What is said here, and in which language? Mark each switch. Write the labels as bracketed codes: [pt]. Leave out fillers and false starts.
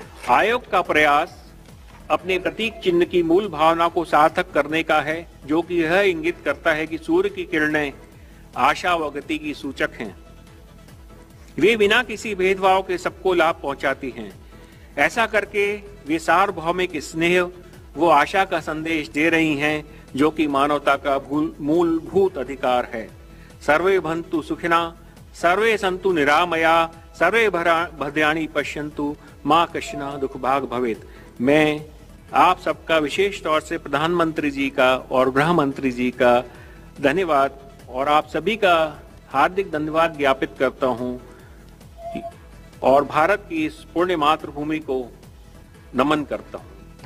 [hi] आयोग का प्रयास अपने प्रतीक चिन्ह की मूल भावना को सार्थक करने का है, जो कि यह इंगित करता है कि सूर्य की किरणें आशा व गति की सूचक हैं। वे बिना किसी भेदभाव के सबको लाभ पहुंचाती हैं। ऐसा करके वे सार्वभौमिक स्नेह वो आशा का संदेश दे रही हैं, जो कि मानवता का मूलभूत अधिकार है। [sa] सर्वे भवन्तु सुखिनः, सर्वे सन्तु निरामया, सर्वे भद्राणि पश्यन्तु, मां कश्चन दुख भाग भवेत्। [hi] मैं आप सबका विशेष तौर से प्रधानमंत्री जी का और गृह मंत्री जी का धन्यवाद और आप सभी का हार्दिक धन्यवाद ज्ञापित करता हूं और भारत की इस पुण्य मातृभूमि को नमन करता हूं।